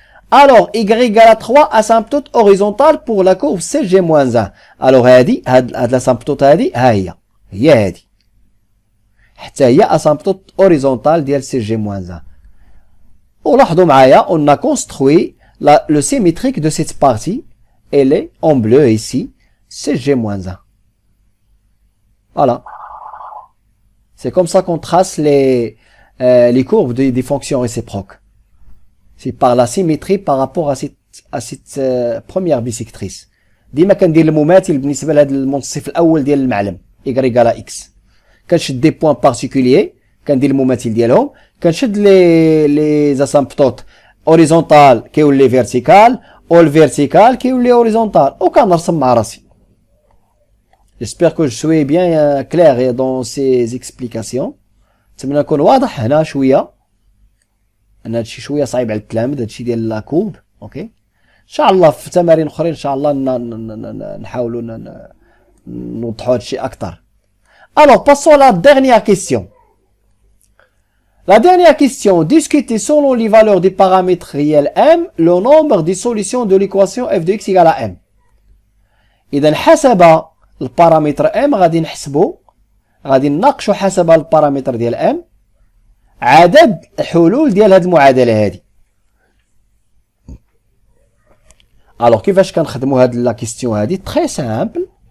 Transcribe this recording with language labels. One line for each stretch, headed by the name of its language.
French: Alors y égale à 3 asymptote horizontale pour la courbe CG-1.
Arabic: alors هذه هاد لاسامبتوت هذه ها هي هذه حتى هي
French: asymptote horizontale
Arabic: ديال CG-1. ولاحظوا معايا
French: on a construit le symétrique de cette partie. Elle est en bleu ici, CG-1. Voilà. C'est comme ça qu'on trace les courbes des fonctions réciproques. C'est par la symétrie par rapport à cette première bisectrice.
Arabic: ديما كندير المماثل بالنسبه لهذا المنصف الاول ديال المعلم y على x. كنشد دي بوين بارتيكولير كندير المماثل ديالهم، كنشد لي اسامبتوت اوريزونتال كيولي فيرتيكال، او الفيرتيكال كيولي اوريزونتال، وكنرسم مع راسي.
French: J'espère que je suis bien clair dans ces explications.
Arabic: نتمنى نكون واضح هنا شويه. انا هادشي شويه صعيب على التلاميذ هادشي ديال لا كورب، اوكي. ان شاء الله في تمارين اخرين ان شاء الله نحاولوا نوضحوا هادشي اكثر.
French: Alors passons à la dernière question. La dernière question, discuter selon les valeurs des paramètres réels m le nombre des solutions de l'équation f de x égale à m.
Arabic: اذا حسب البارامتر m غادي نحسبوا، غادي نناقشوا حسب البارامتر ديال m عدد الحلول ديال هذه المعادله هذه. Alors كيفاش كنخدموا هاد لا كيستيون هادي؟ تري سامبل.